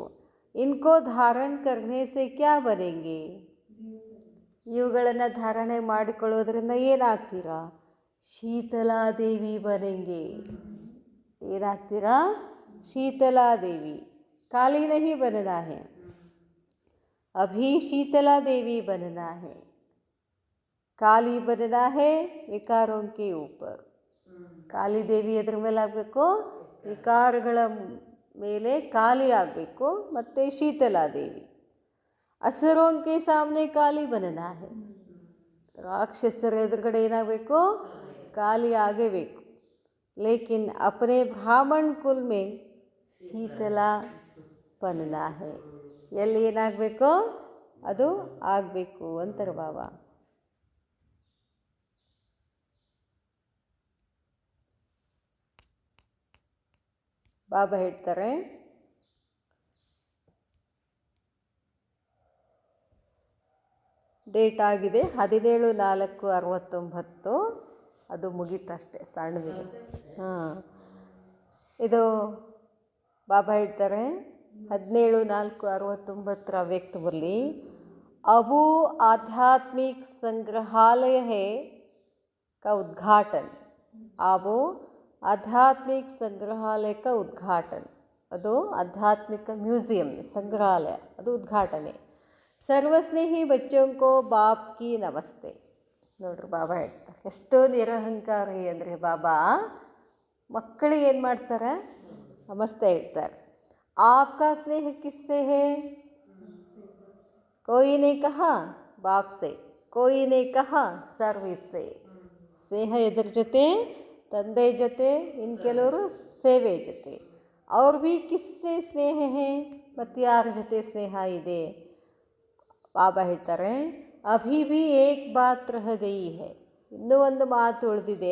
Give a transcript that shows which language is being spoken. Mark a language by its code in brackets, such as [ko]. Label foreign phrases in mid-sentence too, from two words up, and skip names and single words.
[hi] इनको धारण करने से क्या बनेंगे? [kn] ಇವುಗಳನ್ನು ಧಾರಣೆ ಮಾಡಿಕೊಳ್ಳೋದ್ರಿಂದ ಏನಾಗ್ತೀರಾ? [hi] शीतलादेवी बनेंगे. ಏನಾಗ್ತೀರಾ? शीतलादेवी. काली नहीं बनना है, अभी शीतला देवी बनना है. काली बनना है विकारों के ऊपर. [kn] ಕಾಲಿ ದೇವಿ ಎದ್ರ ಮೇಲೆ ಆಗಬೇಕು? ವಿಕಾರಗಳ ಮೇಲೆ ಖಾಲಿ ಆಗಬೇಕು. [hi] ಮತ್ತು ಶೀತಲಾದೇವಿ असुरों के सामने काली बनना है. [kn] ರಾಕ್ಷಸರ ಎದುರುಗಡೆ ಏನಾಗಬೇಕು? ಖಾಲಿ ಆಗಬೇಕು. [hi] लेकिन अपने ब्राह्मण कुल में शीतला बनना है. [kn] ಎಲ್ಲಿ ಏನಾಗಬೇಕೋ ಅದು ಆಗಬೇಕು ಅಂತಾರೆ ಬಾಬಾ. ಬಾಬಾ ಹೇಳ್ತಾರೆ, ಡೇಟ್ ಆಗಿದೆ 17/4/69. ಅದು ಮುಗೀತಷ್ಟೇ ಸಣ್ಣದಿದೆ. ಹಾಂ, ಇದು ಬಾಬಾ ಹೇಳ್ತಾರೆ 17/4/69 ಅವ್ಯಕ್ತದಲ್ಲಿ, [hi] अबू आध्यात्मिक संग्रहालय है का उद्घाटन. अबू आध्यात्मिक संग्रहालय का उद्घाटन, [kn] ಅದು ಆಧ್ಯಾತ್ಮಿಕ ಮ್ಯೂಸಿಯಂ ಸಂಗ್ರಹಾಲಯ, ಅದು ಉದ್ಘಾಟನೆ. [hi] सर्वस्नेही बच्चों को बाप की नमस्ते. [kn] ನೋಡ್ರಿ ಬಾಬಾ ಹೇಳ್ತಾರೆ ಎಷ್ಟೋ ನಿರಹಂಕಾರಿ ಅಂದರೆ ಬಾಬಾ ಮಕ್ಕಳಿಗೆ ಏನು ಮಾಡ್ತಾರೆ, ನಮಸ್ತೆ ಹೇಳ್ತಾರೆ. [hi] आपका स्नेह किससे है, कोई ने कहा बाप से, कोई ने कहा सर्विस से. [kn] ಸ್ನೇಹ ಎದ್ರ ಜೊತೆ, ತಂದೆ ಜೊತೆ, ಇನ್ನು ಕೆಲವರು ಸೇವೆ ಜೊತೆ. [hi] और भी किससे स्नेह है, [kn] ಮತ್ತು ಯಾರ ಜೊತೆ ಸ್ನೇಹ ಇದೆ. ಬಾಬಾ ಹೇಳ್ತಾರೆ [hi] अभी भी एक बात रह गई है, [kn] ಇನ್ನೂ ಒಂದು ಮಾತು ಉಳಿದಿದೆ.